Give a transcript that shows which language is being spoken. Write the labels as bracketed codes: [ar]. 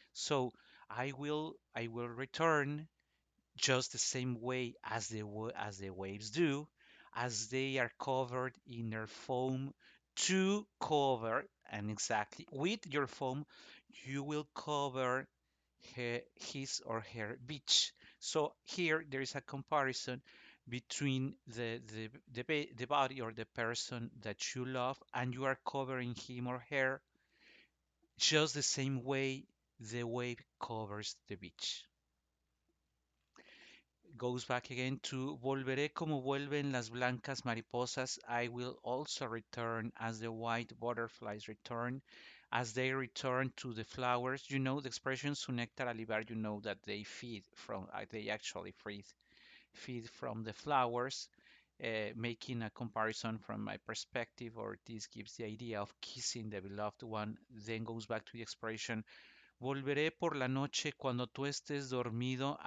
[en] So I will return just the same way as as the waves do, as they are covered in their foam to cover, and exactly with your foam, you will cover his or her beach. So here there is a comparison between the body or the person that you love, and you are covering him or her just the same way the wave covers the beach. [es] Goes back again to Volveré como vuelven las blancas mariposas. [en] I will also return as the white butterflies return, as they return to the flowers. You know the expression su néctar alivar, you know that they they actually feed from the flowers. Making a comparison from my perspective, or this gives the idea of kissing the beloved one, then goes back to the expression Volveré por la noche cuando tú estés dormido.